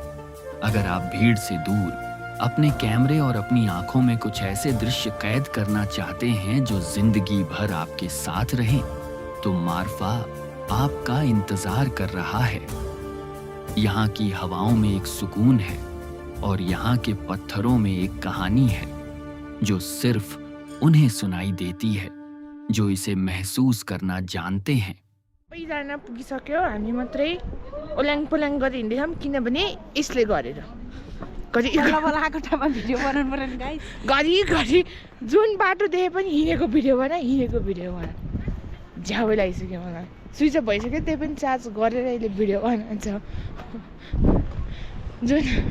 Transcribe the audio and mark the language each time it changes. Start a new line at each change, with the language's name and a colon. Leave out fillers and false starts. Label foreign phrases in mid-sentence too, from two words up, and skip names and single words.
Hindi: अगर आप भीड़ से दूर अपने कैमरे और अपनी आंखों में कुछ ऐसे दृश्य कैद करना चाहते हैं जो जिंदगी भर आपके साथ रहें, तो मारफा आपका इंतजार कर रहा है। यहाँ की हवाओं में एक सुकून है और यहाँ के पत्थरों में एक कहानी है जो सिर्फ उन्हें सुनाई देती है जो इसे महसूस करना जानते हैं।
Nepali: सबैजना पुगिसक्यो, हामी मात्रै ओल्याङ पोल्याङ गरी हिँड्दैछौँ किनभने यसले गरेर घरि जुन बाटो देखे पनि हिँडेको भिडियो बना झ्याउ लागिसक्यो। मलाई
English: switch off
Nepali: भइसक्यो, त्यही पनि चार्ज गरेर अहिले भिडियो बनाउँछ।